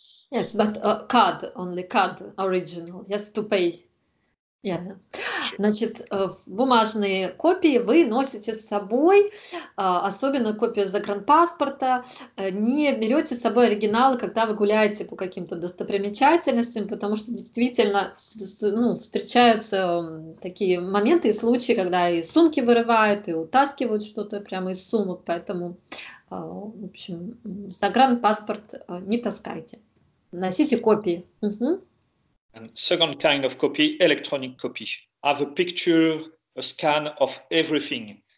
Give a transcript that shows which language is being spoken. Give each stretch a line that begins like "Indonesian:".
English: Yes, but card, only card original, yes, to pay. Yeah.
Russian: Значит, бумажные копии вы носите с собой, особенно копию загранпаспорта. Не берете с собой оригиналы, когда вы гуляете по каким-то достопримечательностям, потому что действительно встречаются такие моменты и случаи, когда и сумки вырывают, и утаскивают что-то прямо из сумок. Поэтому, в общем, загранпаспорт не таскайте. Носите копии. Угу.
English: And second kind of copy, electronic copy. Have a picture, a scan of everything.